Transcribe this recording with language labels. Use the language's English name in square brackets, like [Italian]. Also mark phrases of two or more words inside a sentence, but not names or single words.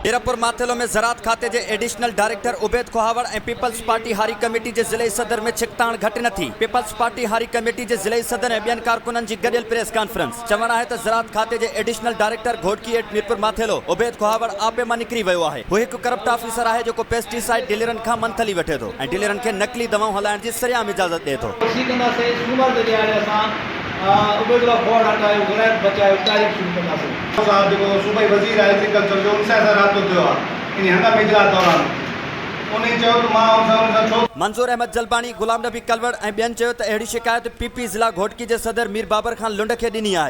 [Sindhi] मीरपुर माथेलो में ज़रात खाते जे [English] additional director [Sindhi] उबैद खुहावड़ ए पीपल्स पार्टी हारी कमेटी जे ज़िले सदर में छिकताण घट न थी। पीपल्स पार्टी हारी कमेटी जे ज़िले सदर ए बियन कारकुनन जी गडियल [English] press conference [Sindhi] चवण है ज़रात खाते जे [English] additional director [Sindhi] घोटकी एट मीरपुर माथेलो उबैद खुहावड़ आपे मां निकरी वियो है। वो एक [English] corrupt officer [Sindhi] है जो पेस्टिसाइड डीलरन का मंथली वठे तो डीलरन के नकली दवाओं हलाइण जी सरियाम इजाजत दे तो। उबैदुल्लाह खोड़ हटायो, ग़ैरत बचायो, तारीख़ शुरू कंदासीं। साहब जेको सूबाई वज़ीर आहे एग्रीकल्चर जो उन सां राब्तो थियो आहे इन हंगामे इजलास दौरान उन चयो त मां उन सां छो। मंजूर अहमद जलबानी, गुलाम नबी कलवड़ ऐं ॿियनि चयो त अहिड़ी शिकायत पीपी ज़िला घोटकी जे सदर मीर बाबर खान लुंड खे ॾिनी आहे।